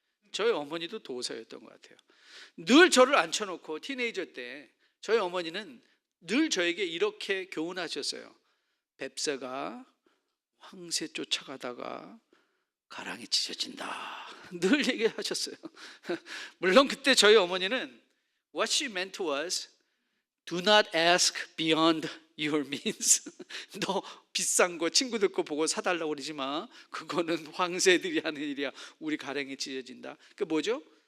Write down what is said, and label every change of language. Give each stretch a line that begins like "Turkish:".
Korean: 저희 어머니도 도사였던 것 같아요. 늘 저를 앉혀놓고 티네이저 때 저희 어머니는 늘 저에게 이렇게 교훈하셨어요. 뱁새가 황새 쫓아가다가 가랑이 찢어진다. 늘 얘기하셨어요. 물론 그때 저희 어머니는
English: what she meant was do not ask beyond your means.
Korean: 너 비싼 거 친구들 거 보고 사달라고 그러지 마. 그거는 황새들이 하는 일이야. 우리 가랑이 찢어진다. 그게 뭐죠?